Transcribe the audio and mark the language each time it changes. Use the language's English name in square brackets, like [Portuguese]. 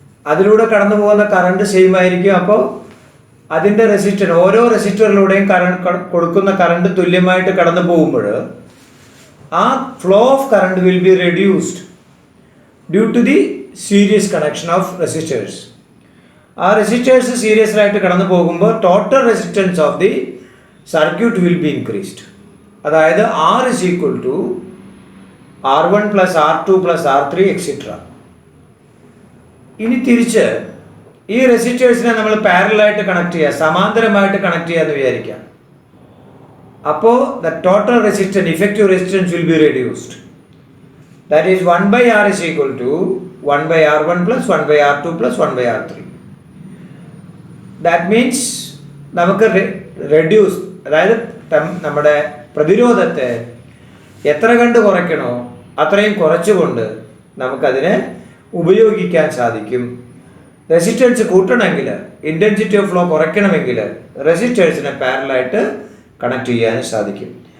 [Malayalam] അതിലൂടെ കടന്നു പോകുന്ന കറണ്ട് സെയിം ആയിരിക്കും. അപ്പോൾ അതിൻ്റെ റെസിസ്റ്റർ, ഓരോ റെസിസ്റ്ററിലൂടെയും കൊടുക്കുന്ന കറണ്ട് തുല്യമായിട്ട് കടന്നു പോകുമ്പോൾ ആ [English] Flow of current will be reduced due to the series connection of resistors. [Malayalam] ആ റെസിസ്റ്റേഴ്സ് സീരീസിലായിട്ട് കടന്നു പോകുമ്പോൾ [English] Total resistance of the circuit will be increased. അതായത് R is equal to R1 plus R2 plus R3 etcetera. [Malayalam] ഇനി തിരിച്ച് ഈ റെസിസ്റ്റേഴ്സിനെ നമ്മൾ പാരലായിട്ട് connect ചെയ്യുക, സമാന്തരമായിട്ട് കണക്ട് ചെയ്യാമെന്ന് വിചാരിക്കാം. [English] അപ്പോൾ the total resistance, effective resistance will be reduced. That is 1/R is equal to 1/R1 plus 1/R2 plus 1/R3. That means [Malayalam] നമുക്ക് റെഡ്യൂസ്, അതായത് നമ്മുടെ പ്രതിരോധത്തെ എത്ര കണ്ട് കുറയ്ക്കണോ അത്രയും കുറച്ചുകൊണ്ട് നമുക്കതിനെ ഉപയോഗിക്കാൻ സാധിക്കും. റെസിസ്റ്റൻസ് കൂട്ടണമെങ്കിൽ, [English] intensity of flow [Malayalam] കുറയ്ക്കണമെങ്കിൽ റെസിസ്റ്റേഴ്സിനെ പാരലായിട്ട് കണക്ട് ചെയ്യാൻ സാധിക്കും.